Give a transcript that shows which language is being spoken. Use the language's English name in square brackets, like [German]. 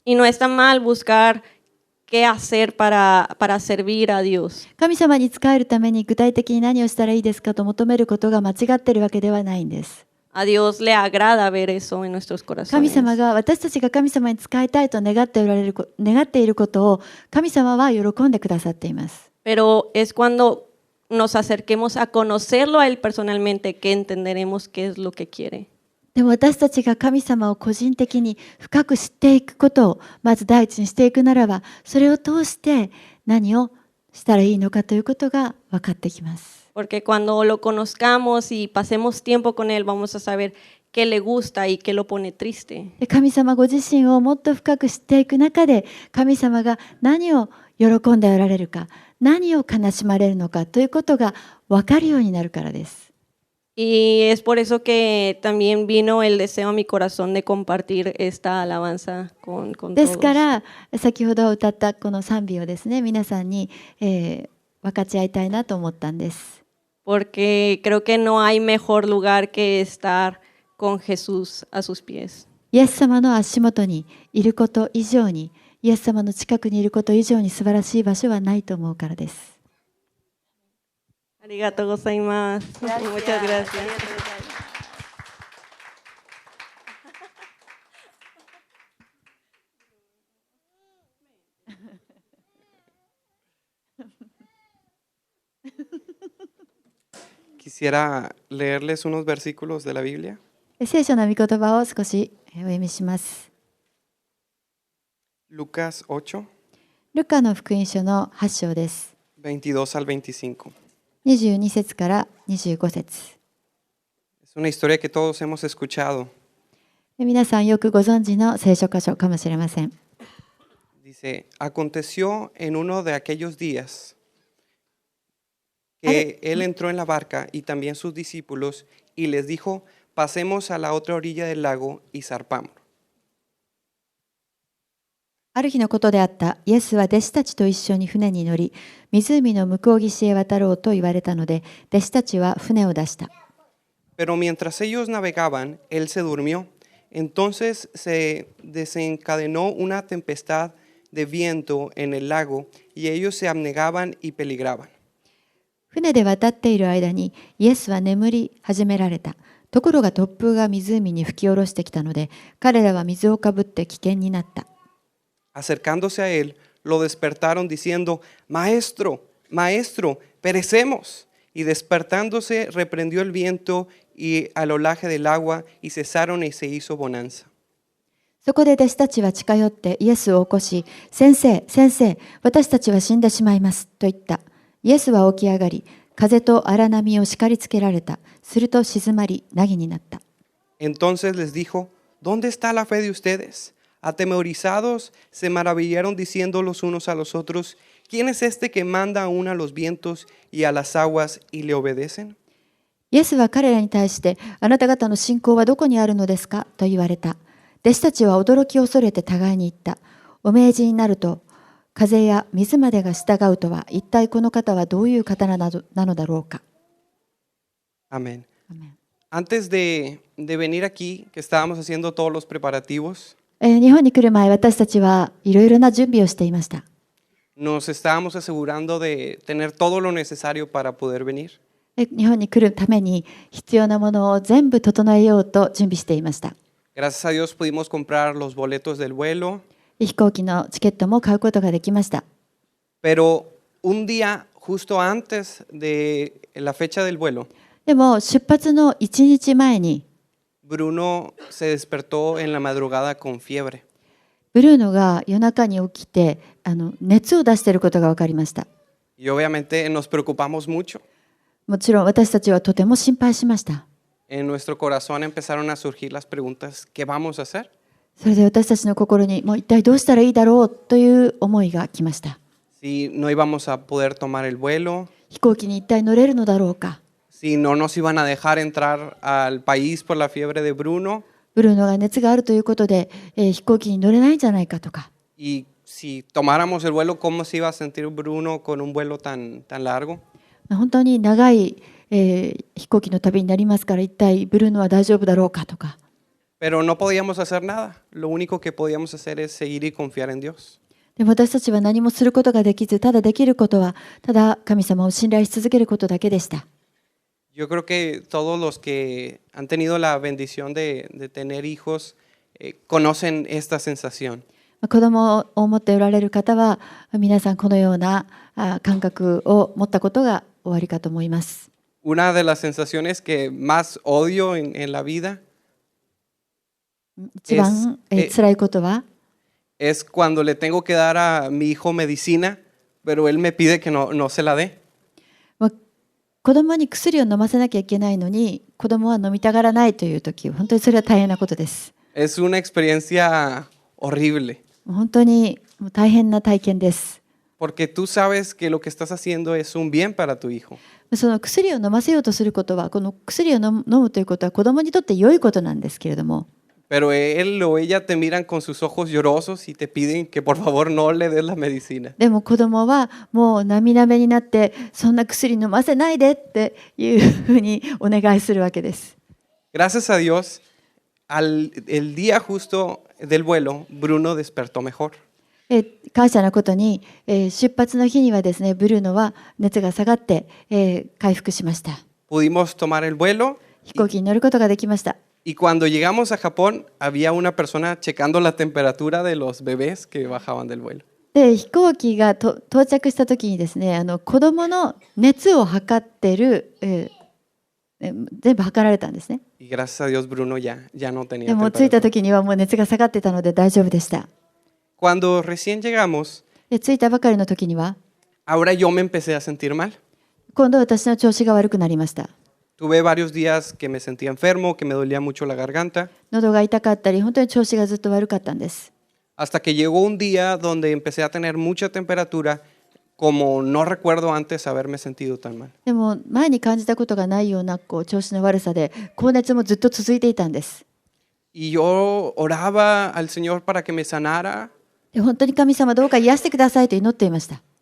[Spanish] Y no está mal buscar qué hacer para servir a Dios. [Japanese] 神様に仕えるために具体的に何をしたらいいですかと求めることが間違っているわけではないんです。 [Spanish] A Dios le agrada ver eso en nuestros [Japanese] 神 [Spanish] corazones. [Japanese] 様が私たちが神様に仕えたいと願っていることを神様は喜んでくださっています。 [Spanish] Pero es cuando nos acerquemos a conocerlo a Él personalmente que entenderemos qué es lo que quiere. [Japanese] でも私たちが神様を個人的に深く知っていくことをまず第一にしていくならば、それを通して何をしたらいいのかということが分かってきます。 [Spanish] Porque cuando lo conozcamos y pasemos tiempo con Él, vamos a saber qué le gusta y qué lo pone triste. [Japanese] で神様ご自身をもっと深く知っていく中で、神様が何を喜んでおられるか、何を悲しまれるのかということが分かるようになるからです。 [Spanish] Y es por eso que también vino el deseo a mi corazón de compartir esta alabanza con [Japanese] ですか [Spanish] todos. [Japanese] ら先ほど歌ったこの賛美をですね、皆さんに、分かち合いたいなと思ったんです。 [Spanish] Porque creo que no hay mejor lugar que estar con Jesús a sus pies. [Japanese] イエス様の足元にいること以上に、イエス様の近くにいること以上に素晴らしい場所はないと思うからです。 Arigato gozaimasu. [Spanish] Muchas gracias. Quisiera leerles unos versículos de la Biblia. [Japanese] 聖書の御言葉を少しお読みします。 [Spanish] Lucas 8, [Japanese] ルカの福音書の8章です。 [Spanish] 22 al 25. [Japanese] 22節から25節。 [Spanish] Es una historia que todos hemos escuchado. [Japanese] 皆さんよくご存知の聖書箇所かもしれません。 [Spanish] Dice, aconteció en uno de aquellos días que él entró en la barca y también sus discípulos y les dijo, pasemos a la otra orilla del lago y zarpamos. [Japanese] ある日のことであった。イエスは弟子たちと一緒に船に乗り、湖の向こう岸へ渡ろうと言われたので、弟子たちは船を出した。 [Spanish] Pero mientras ellos navegaban, él se durmió. Entonces se desencadenó una tempestad de viento en el lago y ellos se abnegaban y peligraban. [Japanese] 船で渡っている間にイエスは眠り始められた。ところが突風が湖に吹き下ろしてきたので、彼らは水をかぶって危険になった。 [Spanish] Acercándose a él, lo despertaron diciendo, Maestro, Maestro, perecemos. Y despertándose, reprendió el viento y al olaje del agua y cesaron y se hizo bonanza. [Japanese] そこで弟子たちは近寄ってイエスを起こし、先生、先生、私たちは死んでしまいますと言った。イエスは起き上がり、風と荒波を叱りつけられた。すると静まり、凪になった。 [Spanish] Entonces les dijo, ¿dónde está la fe de ustedes? Atemorizados, se maravillaron diciendo los unos a los otros, ¿quién es este que manda aún a los vientos y a las aguas y le obedecen? [Japanese] イエスは彼らに対して、あなた方の信仰はどこにあるのですかと言われた。弟子たちは驚き恐れて互いに言った。お命じになると、風や水までが従うとは、一体この方はどういう方なのだろうか。 [Spanish] Amén. [Japanese] アメン。 [Spanish] Antes de venir aquí, que estábamos haciendo todos los preparativos, [Japanese] 日本に来る前、私たちはいろいろな準備をしていました。 [Spanish] nos estábamos asegurando de tener todo lo necesario para poder venir. [Japanese] 日本に来るために必要なものを全部整えようと準備していました。 [Spanish] Gracias a Dios pudimos comprar los boletos del vuelo, [Japanese] 飛行機のチケットも買うことができました。 [Spanish] pero un día justo antes de la fecha del vuelo, [Japanese] でも出発の1日前に [Spanish] Bruno se despertó en la madrugada con fiebre. [Japanese] ブルーノが夜中に起きて熱を出していることが分かりました。 [Spanish] Y obviamente nos preocupamos mucho. [Japanese] もちろん私たちはとても心配しました。 [Spanish] En nuestro corazón empezaron a surgir las preguntas, ¿qué vamos a hacer? [Japanese] それで私たちの心にもう一体どうしたらいいだろうという思いが来ました。 [Spanish] Si no íbamos a poder tomar el vuelo, [Japanese] 飛行機に一体乗れるのだろうか。 [Spanish] si no nos iban a dejar entrar al país por la fiebre de Bruno, [Japanese] ブルーノが熱があるということで、飛行機に乗れないんじゃないかとか。 [Spanish] y si tomáramos el vuelo, ¿cómo se iba a sentir Bruno con un vuelo tan largo? [Japanese] 本当に長い、飛行機の旅になりますから、一体ブルーノは大丈夫だろうかとか。 [Spanish] Pero no podíamos hacer nada. Lo único que podíamos hacer es seguir y confiar en Dios. [Japanese] でも私たちは何もすることができず、ただできることは、ただ神様を信頼し続けることだけでした。 [Spanish] Yo creo que todos los que han tenido la bendición de tener hijos conocen esta sensación. [Japanese] 子供を持っておられる方は、皆さんこのような感覚を持ったことがおありかと思います。 [Spanish] Una de las sensaciones que más odio en la vida [Japanese] 一番辛いことは、 [Spanish] es cuando le tengo que dar a mi hijo medicina, pero él me pide que no se la dé. [Japanese] 子供に薬を飲ませなきゃいけないのに、子供は飲みたがらないという時、本当にそれは大変なことです。 [Spanish] Es una experiencia horrible, [Japanese] 本当に大変な体験です。 [Spanish] porque tú sabes que lo que estás haciendo es un bien para tu hijo. [Japanese] その薬を飲ませようとすることは、この薬を飲むということは子供にとって良いことなんですけれども、 [Spanish] Pero él o ella te miran con sus ojos llorosos y te piden que por favor no le des la medicina. [Japanese] でも子供はもう涙目になって、そんな薬飲ませないでっていうふうにお願いするわけです。 [Spanish] Gracias a Dios, el día justo del vuelo, Bruno despertó mejor. [Japanese] 感謝のことに、出発の日にはですね、ブルーノは熱が下がって、回復しました。 [Spanish] Pudimos tomar el vuelo [Japanese] 飛行機に乗ることができました。 [Spanish] y cuando llegamos a Japón había una persona checando la temperatura de los bebés que bajaban del vuelo. [Japanese] で飛行機が到着した時にですね、子供の熱を測ってる、全部測られたんですね。 [Spanish] Y gracias a Dios Bruno ya no [Japanese] で [Spanish] tenía [Japanese] も着いた時にはもう熱が下がってたので大丈夫でした。 [Spanish] Cuando recién llegamos, [Japanese] で着いたばかりの時には、 [Spanish] ahora yo me empecé a sentir mal. [Japanese] 今度私の調子が悪くなりました。 [Spanish] Tuve varios días que me sentía enfermo, que me dolía mucho la garganta, [Japanese] 喉が痛かったり、本当に調子がずっと悪かったんです。 [Spanish] hasta que llegó un día donde empecé a tener mucha temperatura, como no recuerdo antes haberme sentido tan mal. [Japanese] でも前に感じたことがないような調子の悪さで、高熱もずっと続いていたんです。 [Spanish] Y yo oraba al Señor para que me sanara. [Japanese] で本当に神様どうか癒してくださいと祈っていました。